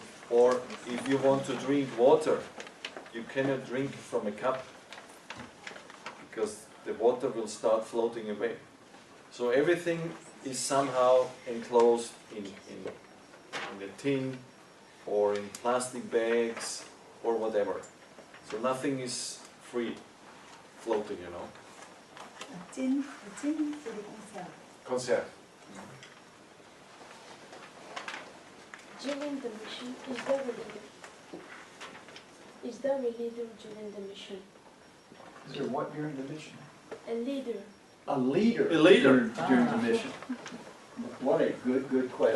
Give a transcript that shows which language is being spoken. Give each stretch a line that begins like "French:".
English: Or if you want to drink water, you cannot drink from a cup, because the water will start floating away. So everything is somehow enclosed in a tin or in plastic bags or whatever. So nothing is free floating, you know.
French: Un tin, c'est des conserves. Conserve.
English: During the mission, is there a leader during the mission? Is there what during the mission? A leader. A leader. A leader. During the mission. What a good question.